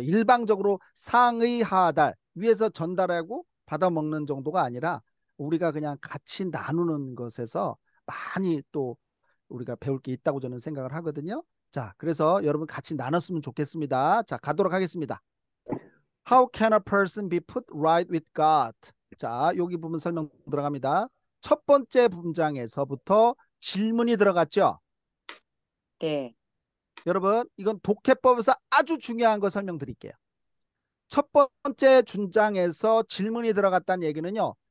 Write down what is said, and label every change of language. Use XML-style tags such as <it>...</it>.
<ko>일방적으로 상의 하달 위에서 전달하고 받아먹는 정도가 아니라 우리가 그냥 같이 나누는 것에서 많이 또 우리가 배울 게 있다고 저는 생각을 하거든요. 자, 그래서 여러분 같이 나눴으면 좋겠습니다. 자, 가도록 하겠습니다.</ko> <en>How can a person be put right with God?</en> <ko>자, 여기 부분 설명 들어갑니다. 첫 번째 문장에서부터 질문이 들어갔죠. 네. 여러분, 이건 독해법에서 아주 중요한 거 설명드릴게요. 첫 번째 문장에서 질문이 들어갔다는 얘기는요.</ko>